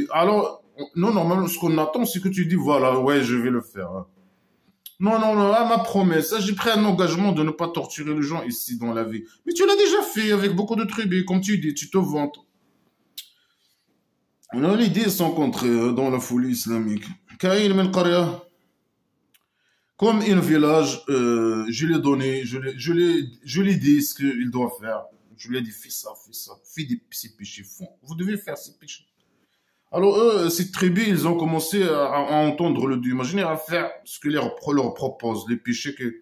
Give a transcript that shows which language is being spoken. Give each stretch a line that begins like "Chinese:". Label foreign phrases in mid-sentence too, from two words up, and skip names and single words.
French: Alors, non, normalement, ce qu'on attend, c'est que tu dis, voilà, ouais, je vais le faire. Non, ma promesse, j'ai pris un engagement de ne pas torturer les gens ici dans la vie. Mais tu l'as déjà fait avec beaucoup de tribus, comme tu dis, tu te vantes. On a l'idée sans contrer dans la folie islamique.
Arabic: كأين من قرية.
French: Comme un village, je l'ai donné, je l'ai dit ce qu'il doit faire. Je lui ai dit, fais ça, fais ces péchés, vous devez faire ces péchés. Alors eux, ces tribus, ils ont commencé à entendre le Dieu imaginaire, à faire ce que leur propose, les péchés que...